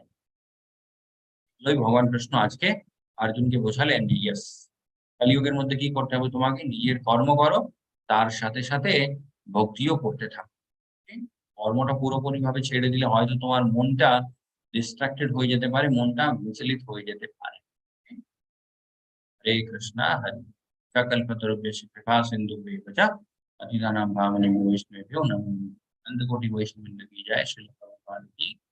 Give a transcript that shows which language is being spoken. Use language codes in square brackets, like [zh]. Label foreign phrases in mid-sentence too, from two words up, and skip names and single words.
[bn] এগুলোই ভগবান কৃষ্ণ আজকে অর্জুনকে বোঝালেন যে ইয়েস, কলিযুগের মধ্যে কি করতে হবে? তোমাকে নিজের কর্ম করো, তার সাথে সাথে ভক্তিও করতে থাকো। হুম? কর্মটা পুরোপুরিভাবে ছেড়ে দিলে হয়তো তোমার মনটা ডিস্ট্রাক্টেড হয়ে যেতে পারে, মনটা বিচলিত হয়ে যেতে পারে। হুম? [sa] হরে কৃষ্ণা হরে सकलपतरुभ्यश्च कृपा सिन्धुभ्येव च पतितानां पावनेभ्यो वैष्णवेभ्यो नमो नमः। [hi] अनंत कोटि वैष्णव वृंद की जय। श्रील प्रभुपाद की